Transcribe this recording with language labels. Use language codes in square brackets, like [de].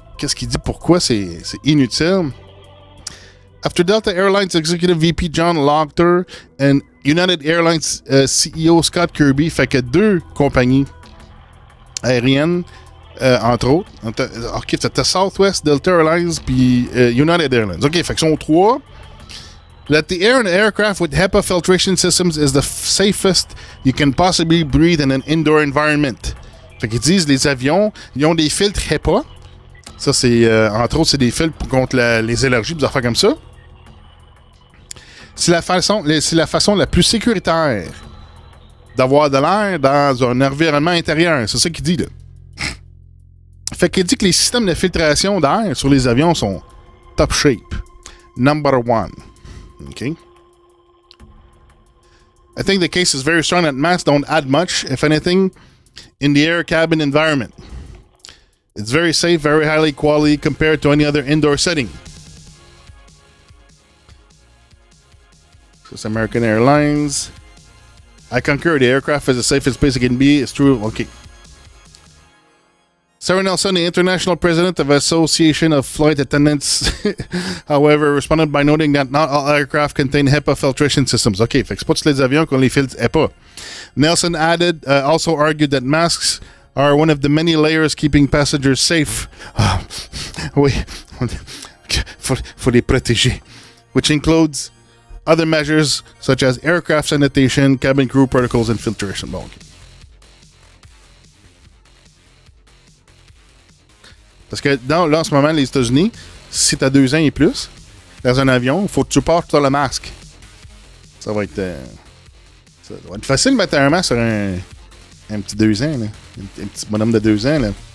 [fr] Qu'est-ce qu'il dit? Pourquoi c'est inutile? [en] After Delta Airlines Executive VP John Logter and United Airlines CEO Scott Kirby, [fr] fait que 2 compagnies aériennes, entre autres. OK, c'était Southwest, Delta Airlines, puis United Airlines. OK, fait que sont 3... [en] That the air in an aircraft with HEPA filtration systems is the safest you can possibly breathe in an indoor environment. [fr] Fait qu'ils disent les avions, ils ont des filtres HEPA. Ça, c'est, entre autres, c'est des filtres contre les allergies, des affaires comme ça. C'est la façon la plus sécuritaire d'avoir de l'air dans un environnement intérieur. C'est ça qu'il dit, là. Fait qu'il dit que les systèmes de filtration d'air sur les avions sont top shape. [en] Number 1. Okay. I think the case is very strong that masks don't add much, if anything, in the air cabin environment. It's very safe, very highly quality compared to any other indoor setting. So it's American Airlines. I concur. The aircraft is the safest place it can be. It's true. Okay. Sarah Nelson, the international president of Association of Flight Attendants, however, responded by noting that not all aircraft contain HEPA filtration systems. [fr] OK, fait que c'est pas tous les avions qui ont les filtres HEPA. [en] Nelson also argued that masks are one of the many layers keeping passengers safe. [fr] Oui, faut les protéger. [en] Which includes other measures such as aircraft sanitation, cabin crew protocols, and filtration. [fr] Bon, OK. Parce que là, en ce moment, les États-Unis, si tu as 2 ans et plus, dans un avion, il faut que tu portes le masque. Ça va être facile de mettre un masque sur un petit 2 ans, là. Un petit bonhomme de 2 ans, là.